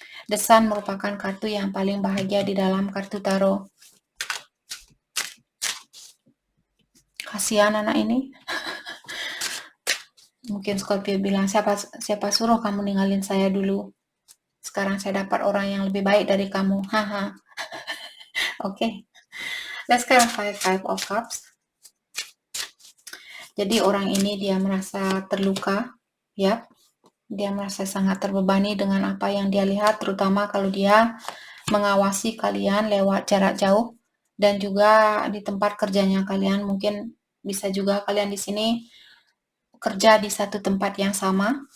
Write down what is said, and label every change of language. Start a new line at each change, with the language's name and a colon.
Indonesian: The Sun merupakan kartu yang paling bahagia di dalam kartu tarot. Kasihan anak ini. Mungkin Scorpio bilang, siapa suruh kamu ninggalin saya dulu? Sekarang saya dapat orang yang lebih baik dari kamu. Haha. Oke.
English: Let's clarify Five of Cups.
Indonesian: Jadi orang ini dia merasa terluka, ya. Dia merasa sangat terbebani dengan apa yang dia lihat, terutama kalau dia mengawasi kalian lewat jarak jauh dan juga di tempat kerjanya kalian. Mungkin bisa juga kalian di sini kerja di satu tempat yang sama.